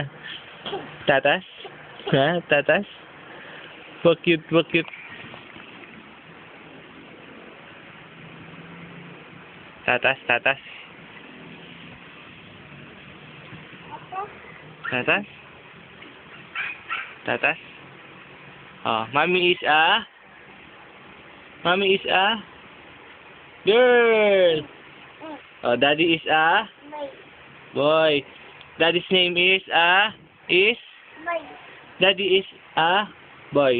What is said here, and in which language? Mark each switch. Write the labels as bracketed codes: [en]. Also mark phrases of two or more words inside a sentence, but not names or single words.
[en] Tatas? Ha? Tatas? Pakit, pakit. Tatas, tatas. Tatas? Tatas? Oh, mommy is a? Mommy is a? Girl! Oh, daddy is a? Boy. Daddy's name is a? Is? Daddy is a? Boy.